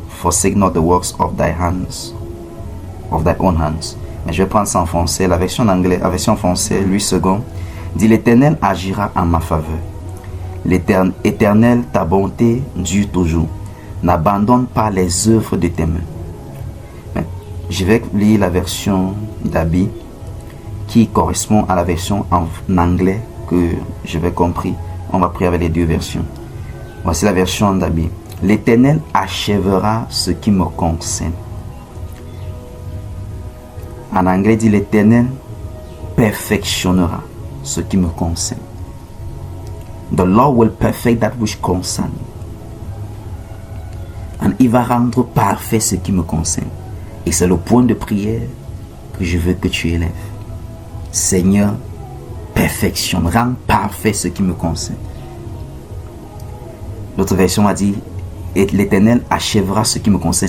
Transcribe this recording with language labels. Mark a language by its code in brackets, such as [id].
[en] Forsake not the works of thy hands, of thy own hands. [fr] Mais je vais prendre ça en français. La version en anglais, la version en français, Louis II, dit: l'Éternel agira en ma faveur. Éternel, ta bonté dure toujours. N'abandonne pas les œuvres de tes mains. Mais je vais lire la version d'Abi qui correspond à la version en anglais que je vais compris. On va prier avec les deux versions. Voici la version d'Abi. L'Éternel achèvera ce qui me concerne. En anglais dit: l'Éternel perfectionnera ce qui me concerne. [en] The Lord will perfect that which concern me. [fr] Et il va rendre parfait ce qui me concerne. Et c'est le point de prière que je veux que tu élèves. Seigneur, perfectionne, rends parfait ce qui me concerne. L'autre version a dit: et l'Éternel achèvera ce qui me concerne.